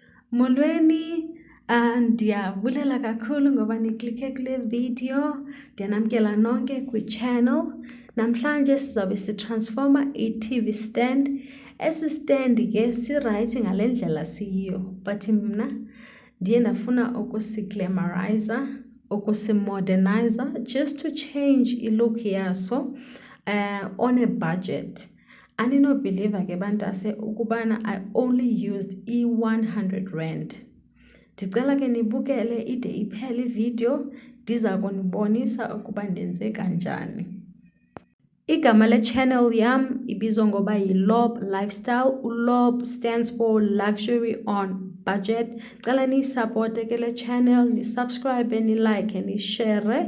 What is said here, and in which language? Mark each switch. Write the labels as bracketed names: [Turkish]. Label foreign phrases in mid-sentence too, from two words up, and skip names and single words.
[Xhosa] Molweni, ndiyabulela kakhulu ngoba niklikhe kule video. Ndiyanamkela nonke kwi-channel. Namhlanje sizabe sitransforma i-TV stand. Esi stand ke sirayithi ngale ndlela siyiyo, but mna ndiye ndafuna ukusiglamorize, ukusimodernize, [English] just to change [Xhosa] i-look yaso [English] on a budget. [Xhosa] Aninobhiliva ke bantase ukubana [English] I only used [Xhosa] i-100 rand. Ndicela ke nibukele ide iphele ivideo, ndiza kunibonisa ukuba ndenze kanjani. Igama le channel yam ibizwa ngoba yi-Lob Lifestyle. [English] U-Lob stands for Luxury on Budget. [Xhosa] Cela niyisupporte ke le channel, nisubscribe, nilike, nishare.